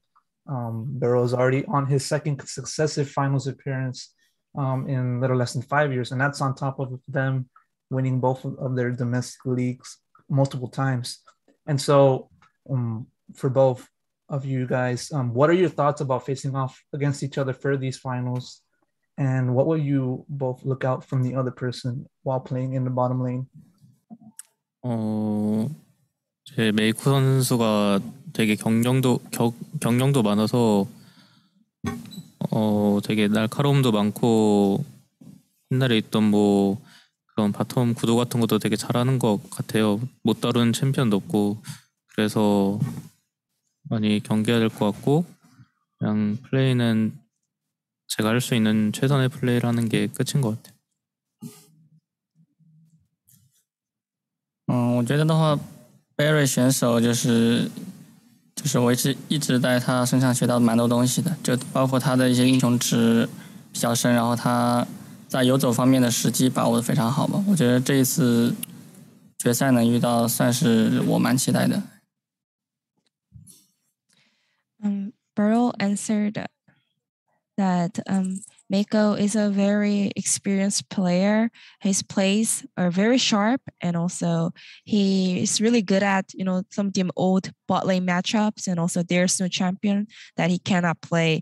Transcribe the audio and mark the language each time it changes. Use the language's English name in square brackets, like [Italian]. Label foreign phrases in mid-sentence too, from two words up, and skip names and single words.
[English] Beryl is already on his second successive finals appearance in little less than 5 years, and that's on top of them winning both of their domestic leagues multiple times. And so for both of you guys, what are your thoughts about facing off against each other for these finals? And what will you both look out from the other person while playing in the bottom lane? [Korean] 제 메이코 선수가 되게 경력도 많아서 되게 날카로움도 많고 옛날에 있던 뭐 그런 바텀 구도 같은 것도 되게 잘하는 것 같아요. 못 다룬 챔피언도 없고 그래서 많이 경계해야 될 것 같고 그냥 플레이는 제가 할 수 있는 최선의 플레이를 하는 게 끝인 것 같아요. [Chinese] 我觉得的话 ，Barry 选手就是我一直在他身上学到蛮多东西的，就包括他的一些英雄值比较深，然后他在游走方面的时机把握的非常好吧。我觉得这一次决赛能遇到，算是我蛮期待的。 [English] Beryl answered that Mako is a very experienced player. His plays are very sharp, and also he is really good at some of the old bot lane matchups, and also there's no champion that he cannot play.